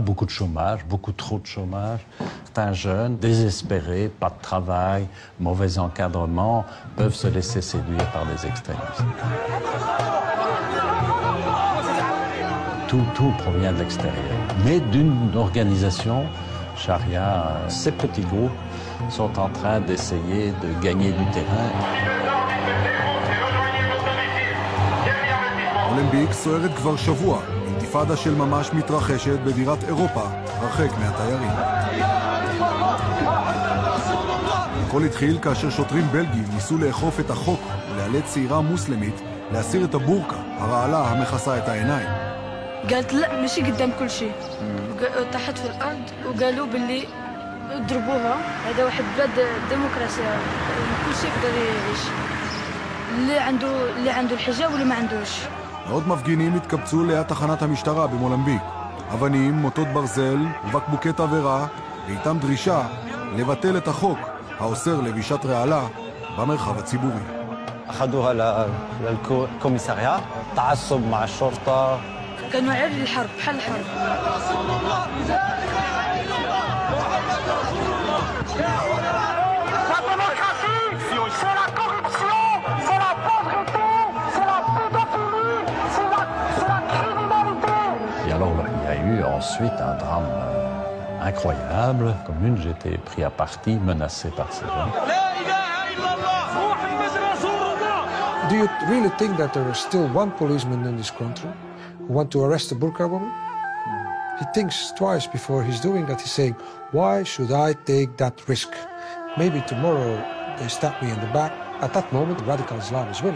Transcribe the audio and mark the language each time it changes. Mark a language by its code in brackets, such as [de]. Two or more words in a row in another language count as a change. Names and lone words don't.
[fr] Beaucoup de chômage, beaucoup trop de chômage. Certains jeunes, désespérés, pas de travail, mauvais encadrement, peuvent se laisser séduire par des extrémistes. Tout provient de l'extérieur. Mais d'une organisation charia, ces petits groupes sont en train d'essayer de gagner du terrain. [he] מולנביק סוערת כבר שבוע. אינתיפאדה של ממש מתרחשת בבירת אירופה, הרחק מהתיירים. הכל התחיל כאשר שוטרים בלגים ניסו לאכוף את החוק ולאלץ צעירה מוסלמית להסיר את הבורקה, הרעלה המכסה את העיניים. [ar] قالت لا ماشي قدام كل شيء. طاحت في الارض وقالوا باللي ضربوها. هذا واحد بلاد ديمقراطيه كل شيء يقدر يعيش. اللي عنده الحجاب واللي ما عندوش. [he] עוד מפגינים התקבצו ליד תחנת המשטרה במולנביק. אבנים, מוטות ברזל ובקבוקי תבערה, ואיתם דרישה לבטל את החוק האוסר לבישת רעלה במרחב הציבורי. [ar] أخذوها للكوميساريات تعصب مع الشرطة. كانوا عرض الحرب بحال الحرب. [fr] Et alors, il y a eu ensuite un drame incroyable. Commune, j'étais pris à partie, menacé par ces gens. [en] Do you really think that there is still one policeman in this country who want to arrest a burqa woman? He thinks twice before he's doing that. He's saying, why should I take that risk? Maybe tomorrow they stab me in the back. At that moment, radical Islam is winning.